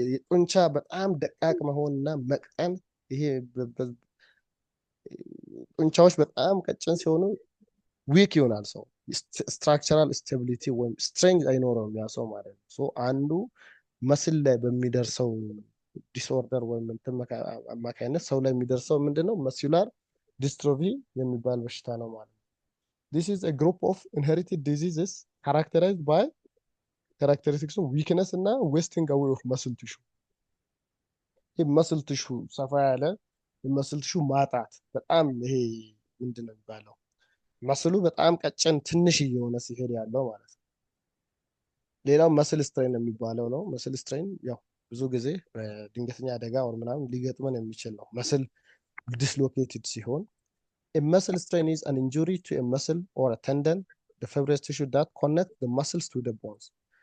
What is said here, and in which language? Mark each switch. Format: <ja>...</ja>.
<am>ጡንቻ በጣም ደቃቅ መሆንና መቅጠን። ይሄ ጡንቻዎች በጣም ቀጭን ሲሆኑ ዊክ ይሆናል ሰው። ስትራክቸራል ስቴቢሊቲ ወይም ስትሬንግዝ አይኖረውም ያ ሰው ማለት ነው። ሶ አንዱ መስል ላይ በሚደርሰው ዲስኦርደር ወይም አማካይነት ሰው ላይ የሚደርሰው ምንድነው? መስኩላር ዲስትሮፊ የሚባል በሽታ ነው ማለት ነው።</am> <en>This is a group of inherited diseases characterized by characteristics of weakness እና wasting away of muscle tissue.</en> <am>ይህ መስል ቲሹ ሰፋ ያለ የመስል ቲሹ ማጣት በጣም ይሄ ምንድነው የሚባለው? መስሉ በጣም ቀጭን ትንሽ እየሆነ ሲሄድ ያለው ማለት ነው። ሌላው መስል ስትሬን የሚባለው ነው። መስል ስትሬን ያው ብዙ ጊዜ በድንገተኛ አደጋ ወር ምናምን ሊገጥመን የሚችል ነው። መስል ዲስሎኬትድ ሲሆን</am> <en>a muscle strain is an injury to a muscle or a tendon, the fibrous tissue that connect the muscles to the bones.</en>